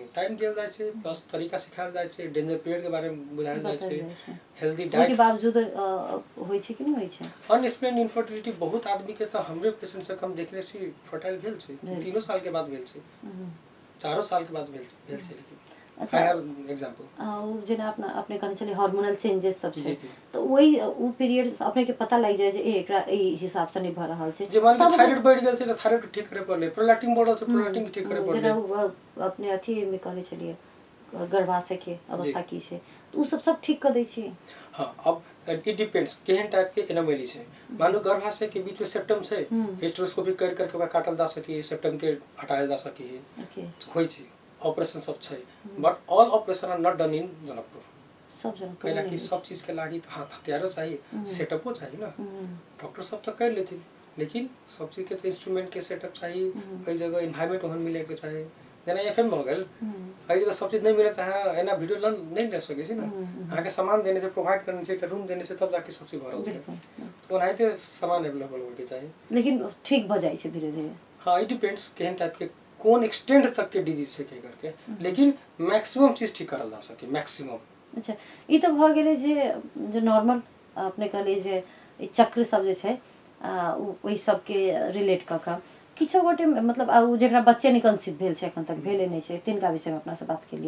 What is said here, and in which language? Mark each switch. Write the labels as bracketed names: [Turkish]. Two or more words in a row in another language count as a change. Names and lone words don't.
[Maithili] टाइम दियल जाइ छै, प्लस तरीका सिखायल जाइ छै, डेंजर पीरियड के बारे में बुझायल जाइ छै, हेल्दी ओहि के डाइट। बावजूद होय छै कि नहीं होय छै? [English] unexplained infertility [Maithili] बहुत आदमी के तऽ हमरे पेशेंट से हम देखने छी फर्टाइल भेल छै, 3 साल के बाद भेल छै, 4 साल के बाद भेल छै। लेकिन अच्छा, [English] I have example. [Maithili] जेना अपने कहने छलिए हार्मोनल चेंजेस सब छै, जी। तो वही उ पीरियड अपने के पता लग जाय जे एकरा ई हिसाब से नहीं भ रहल छै। जे मान ली थायराइड बढ़ गेल छै तऽ थायराइड के ठीक करे पड़ले, प्रोलैक्टिन बढ़ल छै प्रोलैक्टिन के ठीक करे पड़ले। जेना अपने अथी में कहने छलिए गर्भाशय के अवस्था की छै, तो उ सब ठीक कर दै छी। हाँ, अब [English] it depends [Maithili] केहन टाइप के एनोमली छै। मान लो गर्भाशय के बीच में सेप्टम छै, हिस्ट्रोस्कोपी कर करके ओकरा काटल जा सके, सेप्टम के हटायल जा सके, होय छै, ऑपरेशन सब छै। [English] but all operation are not done in Janakpur. [Maithili] सब जनकपुर कैला कि सब चीज के लागी हाथ हथियारो चाहिए, सेटअपो चाहिए ना। डॉक्टर सब तो कर लेथिन, लेकिन सब चीज के तो इंस्ट्रूमेंट के सेटअप चाहिए, कई जगह एनवायरनमेंट ओहन मिले के चाहिए। जेना एफएम भ गेल, कई जगह सब चीज नहीं मिले तो अहाँ एना वीडियो नहीं ले सके छी ना। अहाँ के सामान देने से, प्रोवाइड करने से, रूम देने से तब जाके सब चीज भरल छै। तो ओनाहिते सामान अवेलेबल होके चाहिए, लेकिन ठीक भ जाय छै धीरे-धीरे। हाँ, [English] it depends [Maithili] केहन टाइप के कोन एक्सटेंड तक के डिजीज से के करके, लेकिन मैक्सिमम चीज ठीक करल जा सके, मैक्सिमम। अच्छा, ई तो भ गेलै जे नॉर्मल अपने कहलिए जे ई चक्र सब जे छै ओहि सब के रिलेट क के किछो गोटे मतलब जेकरा बच्चे नहीं कंसीव भेल छै, एखन तक भेले नहीं छै, तिनका विषय में अपना से बात केलिए।